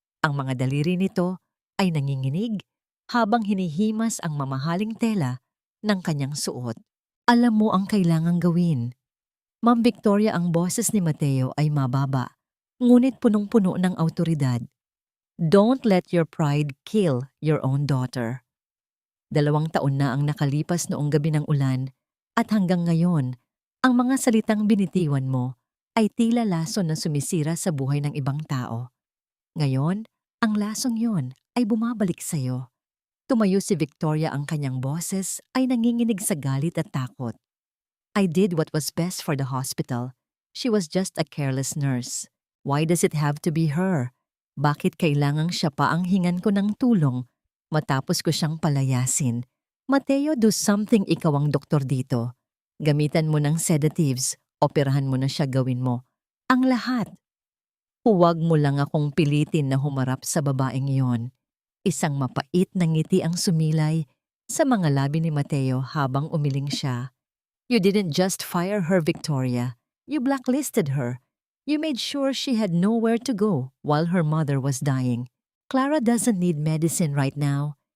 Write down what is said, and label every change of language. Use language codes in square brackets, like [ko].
[tl] Ang mga daliri nito ay nanginginig habang hinihimas ang mamahaling tela ng kanyang suot. Alam mo ang kailangang gawin. Ma'am Victoria, ang boses ni Mateo ay mababa, ngunit punong-puno ng awtoridad. [en] Don't let your pride kill your own daughter. [tl] 2 taon na ang nakalipas noong gabi ng ulan at hanggang ngayon, ang mga salitang binitiwan mo ay tila lason na sumisira sa buhay ng ibang tao. Ngayon, ang lasong yon ay bumabalik sa iyo. Tumayo si Victoria, ang kanyang boses ay nanginginig sa galit at takot. [en] I did what was best for the hospital. She was just a careless nurse. Why does it have to be her? [tl] Bakit kailangang siya pa ang hingan ko ng tulong matapos ko siyang palayasin? Mateo, [en] do something, [tl] ikaw ang doktor dito. Gamitan mo ng sedatives, operahan mo na siya, gawin mo ang lahat. Huwag mo lang akong pilitin na humarap sa babaeng iyon. Isang mapait na ngiti ang sumilay sa mga labi ni Mateo habang umiling siya. [en] You didn't just fire her, Victoria. You blacklisted her. You made sure she had nowhere to go while her mother was dying. Clara doesn't need medicine right now.